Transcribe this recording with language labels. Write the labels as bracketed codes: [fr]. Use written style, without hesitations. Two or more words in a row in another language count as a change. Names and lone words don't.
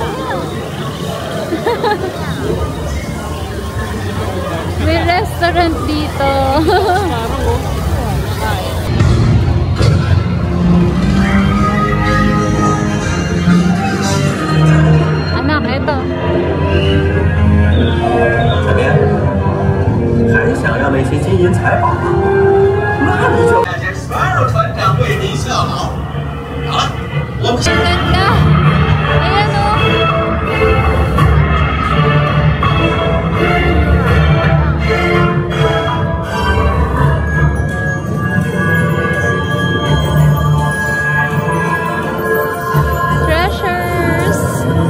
[tl] May restaurant dito. Anak, ito. [zh] 怎么样？还想要那些金银财宝吗？那你就所有船长为你效劳。好了，我们。 [tl] Ganda! Ayan o! Treasures!